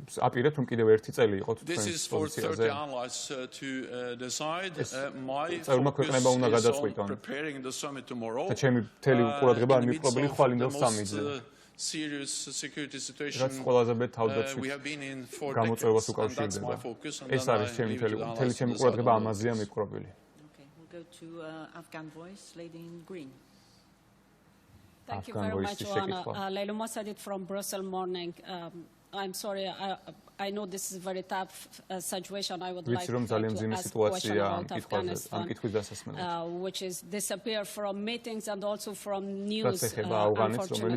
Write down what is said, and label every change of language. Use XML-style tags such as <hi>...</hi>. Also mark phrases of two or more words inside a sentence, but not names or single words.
<en>This is for 30 allies to decide. My focus is on preparing the summit tomorrow. Serious security situation we have been in for decades, and that's my focus.</en> <ka>ეს არის ჩემი მთელი ყურადღება ამაზეა მიკრობილი.</ka> <en>Okay, we'll go to Afghan voice, lady in green. Thank you very much, Joanna. Leila Mossadegh from Brussels Morning. I'm sorry, I know this is a very tough situation. I would like to ask a question about Afghanistan, which is disappear from meetings and also from news, unfortunately.</en>